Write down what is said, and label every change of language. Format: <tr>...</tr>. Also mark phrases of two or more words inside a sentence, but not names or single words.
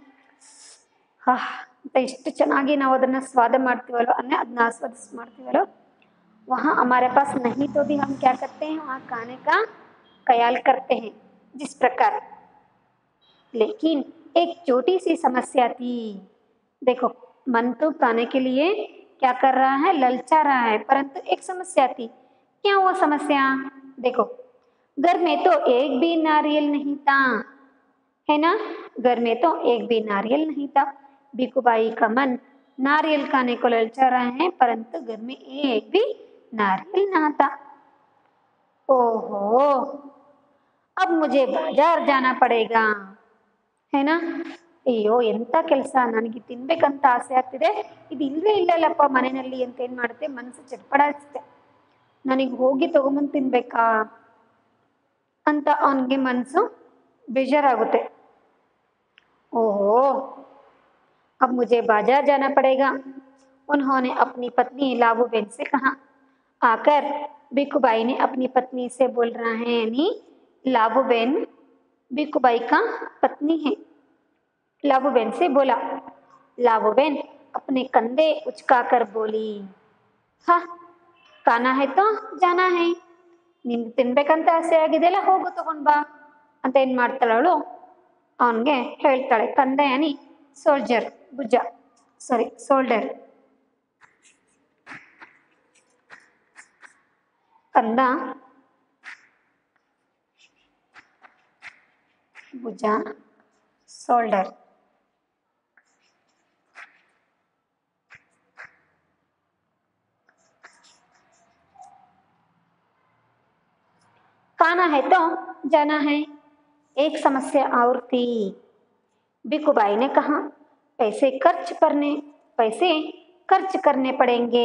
<kn>ಅಂತ ಎಷ್ಟು ಚೆನ್ನಾಗಿ ನಾವು ಅದನ್ನ ಸ್ವಾದ ಮಾಡ್ತೀವಲ್ವ, ಅದನ್ನ ಆಸ್ವಾದಿಸ್ ಮಾಡ್ತೀವಲ್ವ.</kn> <hi>वहाँ हमारे पास नहीं तो भी हम क्या करते हैं वहाँ खाने का ख्याल करते हैं. जिस प्रकार लेकिन एक छोटी सी समस्या थी. देखो मन तो खाने के लिए क्या कर रहा है, ललचा रहा है, परंतु एक समस्या थी. क्या वो समस्या, देखो घर में तो एक भी नारियल नहीं था, है ना. घर में तो एक भी नारियल नहीं था. बीकूबाई का मन नारियल खाने को ललचा रहा है, परंतु घर में एक भी नारियल ना था. ओहो अब मुझे बाजार जाना पड़ेगा, है ना.</hi> <kn>ಅಯ್ಯೋ ಎಂಥ ಕೆಲಸ, ನನಗೆ ತಿನ್ಬೇಕಂತ ಆಸೆ ಆಗ್ತಿದೆ, ಇದು ಇಲ್ವೇ ಇಲ್ಲಲ್ಲಪ್ಪ ಮನೆಯಲ್ಲಿ ಅಂತ ಏನು ಮಾಡುತ್ತೆ, ಮನಸ್ಸು ಚಟ್ಪಡಿಸುತ್ತೆ. ನನಗೆ ಹೋಗಿ ತಗೊಂಬಂದು ತಿನ್ಬೇಕಾ ಅಂತ ಅವನಿಗೆ ಮನಸ್ಸು ಬೇಜಾರಾಗುತ್ತೆ.</kn> <hi>ओहो अब मुझे बाजार जाना पड़ेगा. उन्होंने अपनी पत्नी लाबूबेन से कहा. आकर बीकूबाई ने अपनी पत्नी से बोल रहा है, यानी लाबूबेन बीकूबाई का पत्नी है. लाबूबेन से बोला. लाबूबेन अपने कंधे उचकाकर बोली, हाँ खाना है तो जाना है.</hi> <kn>ನಿನ್ಗೆ ತಿನ್ಬೇಕಂತ ಆಸೆ ಆಗಿದೆಯಲ್ಲ, ಹೋಗು ತಗೊಂಡ್ ಬಾ ಅಂತ ಏನ್ ಮಾಡ್ತಾಳೆ ಅವಳು, ಅವನಿಗೆ ಹೇಳ್ತಾಳೆ.</kn> <hi>कंधे यानी</hi> <kn>ಸೋಲ್ಜರ್, ಭುಜ,</kn> <en>sorry shoulder.</en> <kn>ಕಂದ ಭುಜ, ಶೋಲ್ಡರ್.</kn> <hi>खाना है तो जाना है. एक समस्या और थी. बीकूबाई ने कहा पैसे खर्च करने पड़ेंगे.</hi>